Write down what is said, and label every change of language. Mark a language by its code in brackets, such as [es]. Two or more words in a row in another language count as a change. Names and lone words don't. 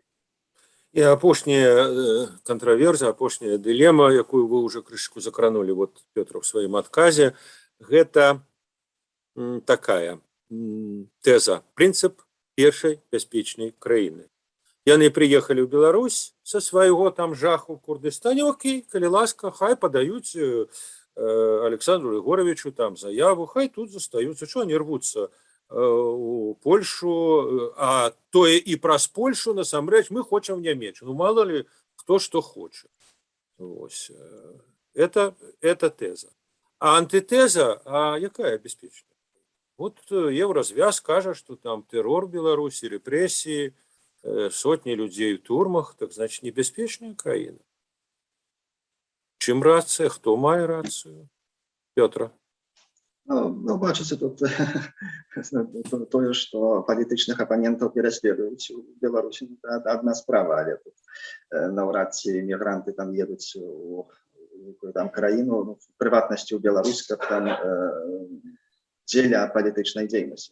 [be] І апошняя кантраверза, апошняя дылема, якую вы ўжо крышку закранулі, вот, Пётр, у сваім адказе, гэта такая тэза, прынцып першай бяспечнай краіны. Яны прыехалі ў Беларусь са свайго там жаху ў Курдыстане, окей, калі ласка, хай падаюць Александру Егоровичу там заяву, хай тут застаюцца, [ru] что они рвутся [be] у Польшу, а тое і праз Польшу насамрэч мы хочам Нямецчыну, [ru] мало ли кто что хочет. Вось. Это теза. [be] А антитеза, а якая бяспечная? Вот Евразвяз кажа, [ru] что там террор в Беларуси, репрессии, сотни людей в турмах, так значит [be] небяспечная краіна. Чым рацыя, хто мае рацыю? Пётра. Ну, бачыце, тут тое, што палітычных апанентаў пераследуюць у Беларусі, адна справа, але тут наўрад ці мігранты там едуць у якую там краіну, в прыватнасці ў Беларусь, каб там дзеля палітычнай дзейнасці.